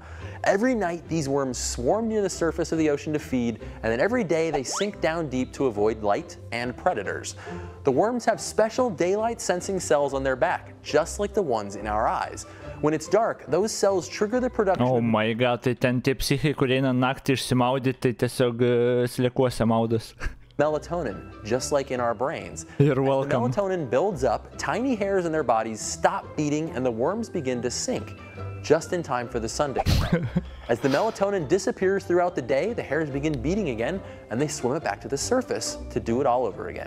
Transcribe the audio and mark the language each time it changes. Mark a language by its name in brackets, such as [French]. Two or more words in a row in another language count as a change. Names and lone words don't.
[English] Every night these worms swarm near the surface of the ocean to feed, and then every day they sink down deep to avoid light and predators. The worms have special daylight sensing cells on their back, just like the ones in our eyes. When it's dark, those cells trigger the production. Oh my god, [Lithuanian] tai ten tie psichai, kurie eina naktį išsimaudyti, tai tiesiog slėkuose maudos. [English] Melatonin, just like in our brains. You're As welcome. the melatonin builds up, tiny hairs in their bodies stop beating and the worms begin to sink, just in time for the sun to come up. As the melatonin disappears throughout the day, the hairs begin beating again, and they swim it back to the surface to do it all over again.